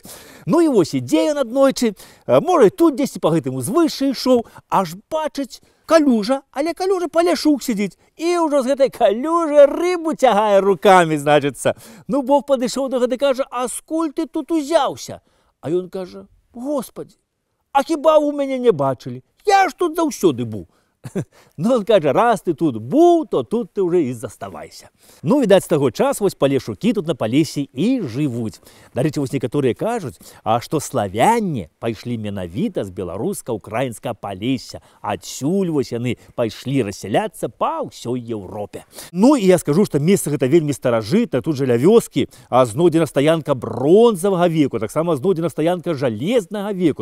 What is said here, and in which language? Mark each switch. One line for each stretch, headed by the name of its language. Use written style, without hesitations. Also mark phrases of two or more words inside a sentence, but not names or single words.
Belarusian: Ну і вось ідзе ён аднойчы, можа, тут дзесьці па гэтым узвышшы ішоў, аж бачыць, калюжа, але калюжа паляшук сидіць. І ўжо з гэтай калюжы рыбу цягае рукамі, значыцца. Ну, Бог падышоў да гэтай, кажа, а скуль ты тут узяўся? А ён кажа, Господи, а хіба вы мяне не бачылі? Я ж тут заўсёды быў.
Ukrainian: Ну, он кажа, раз ты тут був, то тут ти вже і заставайся.
Belarusian: Ну, відаць, з таго часу вось палешукі тут на палесе і жывуць. Дарэчы, вось некаторыя кажуць, што славяне пайшлі менавіта з беларуска-украінскага палесся. Адсюль вось яны пайшлі рассяляцца па ўсёй Еўропе. Ну, і я скажу, што месца гэта вельмі старажытнае. Тут жа ля вёскі знойдзена стаянка бронзавага веку, таксама знойдзена стаянка жалезнага веку.